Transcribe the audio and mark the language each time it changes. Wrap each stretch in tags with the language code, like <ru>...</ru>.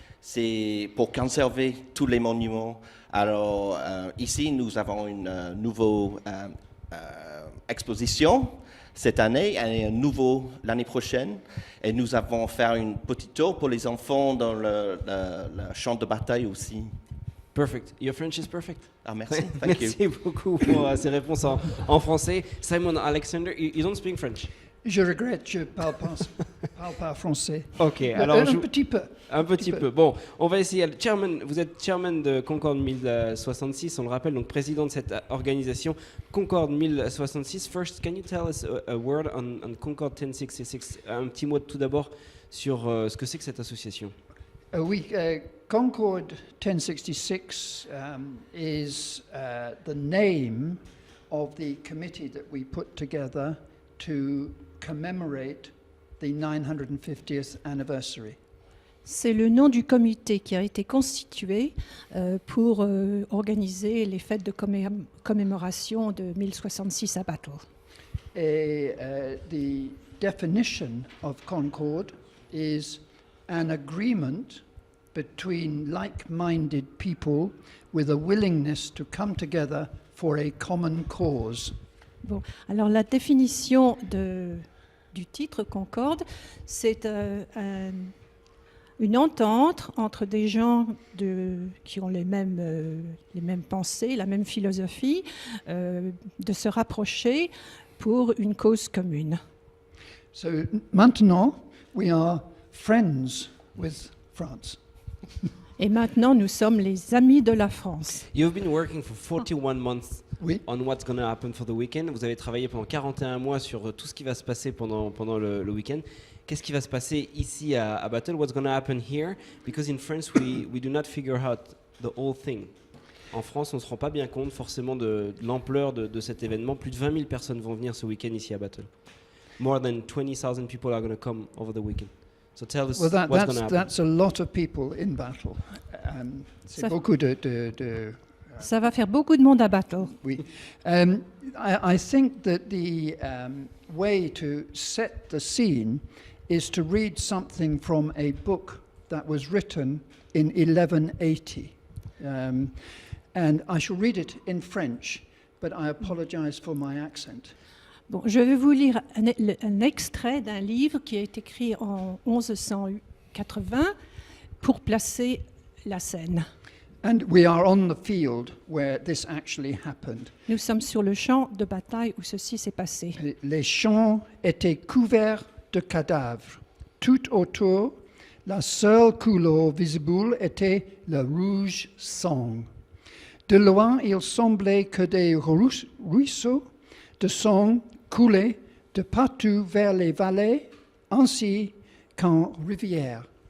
<fr>C'est pour conserver tous les monuments. Alors, ici, nous avons une nouvelle exposition cette année et un nouveau l'année prochaine. Et nous avons fait une petite tour pour les enfants dans le champ de bataille aussi.</fr> <en>Perfect. Your French is perfect.</en> <fr>Ah, merci. Merci beaucoup pour ces réponses en français.</fr> <en>Simon Alexander, you don't speak French?</en> <fr>Je regrette, je ne parle pas français. Ok, alors un petit peu. Un petit peu. Bon, on va essayer. Vous êtes chairman de Concord 1066, on le rappelle, donc président de cette organisation Concord 1066.</fr> <en>First, can you tell us a word on Concord 1066?</en> <fr>Un petit mot tout d'abord sur ce que c'est que cette association. Oui,</fr> <en>Concord 1066 is the name of the committee that we put together to commemorate the 950th anniversary.</en> <fr>C'est le nom du comité qui a été constitué pour organiser les fêtes de commémoration de 1066 à Battle.</fr> <en>Et the definition of Concord is an agreement between like-minded people with a willingness to come together for a common cause.</en> <fr>Bon, alors la définition du titre Concorde, c'est une entente entre des gens qui ont les mêmes pensées, la même philosophie, de se rapprocher pour une cause commune.</fr> <en>So maintenant, we are friends with France.</en> <fr>Et maintenant, nous sommes les amis de la France.</fr> <en>You've been working for 41 months</en> <fr>Oui.</fr> <en>on what's going to happen for the weekend.</en> <fr>Vous avez travaillé pendant 41 mois sur tout ce qui va se passer pendant le week-end. Qu'est-ce qui va se passer ici à Battle?</fr> <en>What's going to happen here? Because in France, we do not figure out the whole thing.</en> <fr>En France, on ne se rend pas bien compte forcément de l'ampleur de cet événement. Plus de 20 000 personnes vont venir ce week-end ici à Battle.</fr> <en>More than 20,000 people are going to come over the weekend. So tell us Well, what's going to happen. that's a lot of people in Battle.</en> <fr>C'est Ça- beaucoup de Ça va faire beaucoup de monde à Battle. Oui.</fr> <en>I think that the way to set the scene is to read something from a book that was written in 1180. And I shall read it in French, but I apologize for my accent.</en> <fr>Bon, je vais vous lire un extrait d'un livre qui a été écrit en 1180 pour placer la scène.</fr> <en>And we are on the field where this actually happened.</en> <fr>Nous sommes sur le champ de bataille où ceci s'est passé. Les champs étaient couverts de cadavres. Tout autour, la seule couleur visible était le rouge sang. De loin, il semblait que des ruisseaux de sang coulaient de partout vers les vallées, ainsi qu'en rivière.</fr>